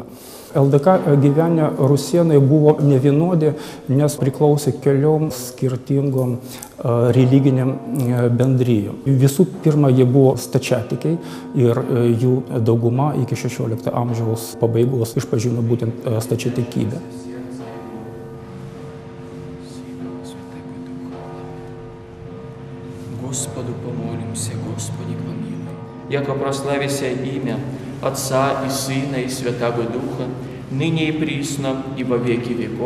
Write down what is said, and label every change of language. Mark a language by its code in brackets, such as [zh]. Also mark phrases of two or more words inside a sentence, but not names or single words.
[lt] LDK gyvenę rusėnai buvo nevienodi, nes priklausė keliom skirtingom religiniam bendrijom. Visų pirma, jie buvo stačiatikiai ir jų dauguma iki 16 amžiaus pabaigos išpažino būtent stačiatikybę. [cu] Господу помолимся, Господи помилуй. Яко прославися имя Отца и Сына и Святаго Духа, ныне и присно, и во веки веков.